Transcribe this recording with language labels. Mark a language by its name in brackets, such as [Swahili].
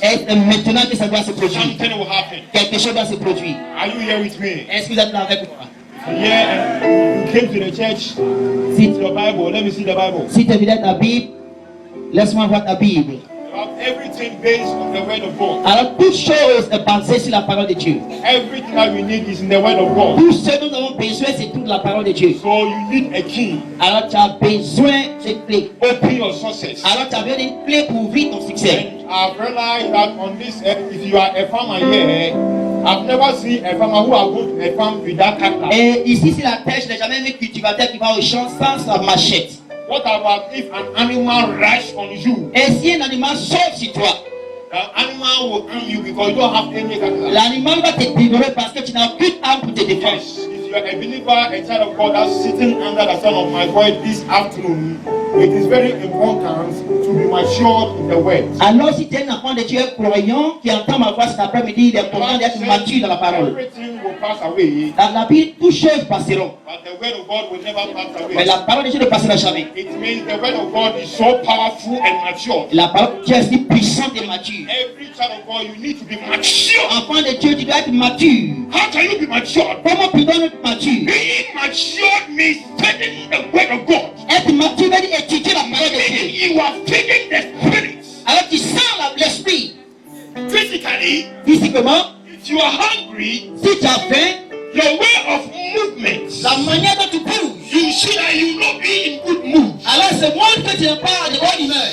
[French] Et c'est maintenant que ça doit se produire. [English] Something will happen. [French] Quelque chose doit se produire. [English] Are you here with me? [French] Est-ce que vous êtes là avec moi? [English] Yeah, and you came to the church. [French] Si, [English] Your Bible. Let me see the Bible. [French] si tu es ta Bible, laisse-moi voir ta Bible. [English] You have everything based on the Word of God. [French] Alors, toute chose est basée sur la parole de Dieu. [English] Everything that we need is in the Word of God. [French] Tout ce dont nous avons besoin, c'est toute la parole de Dieu. [English] So you need a key. [French] Alors, tu as besoin de clé. [English] Open your sources. [French] Alors, tu as besoin d'une clé pour ouvrir ton succès. [English] And I've realized that on this earth, if you are a farmer here, I've never seen a farmer who has gone to a farm without cutlass. [French] Et ici, sur la terre, je n'ai jamais vu un cultivateur qui va au champ sans sa machette. [English] What about if an animal rush on you? [French] Et si un animal saute sur toi, [English] The animal will harm you because you don't have any cutlass. [French] l'animal va te dévorer parce que tu n'as aucune arme pour te défendre. [English] Yes, if you are a believer, a child of God that's sitting under the sound of my voice this afternoon, it is very important to be matured in the word. [French] Alors, si tu es un enfant de Dieu croyant qui entend ma voix cet après-midi, il est important d'être mature dans la parole. [English] Everything will pass away, [French] Dans la Bible, toutes choses passeront. [English] but the word of God will never pass [French] Mais [English] away. [French] la parole de Dieu ne passera jamais. [English] It means the word of God is so powerful and mature. [French] La parole de Dieu est si puissante et mature. [English] Every child of God, you need to be mature. [French] Enfant de Dieu, tu dois être mature. [English] How can you be mature? [French] Comment peut-on être mature? [English] Being mature means studying the word of God. [French] Être mature veut dire étudier la parole de [English] Meaning [French] Dieu. [English] you have taken the spirit. [French] Alors tu sens l'esprit. [English] Physically, [French] Physiquement, [English] if you are hungry, [French] si tu as faim, [English] your way of movement, [French] la manière dont tu bouges, [English] you see that you will not be in good mood. [French] alors c'est moi que tu n'es pas de bonne humeur.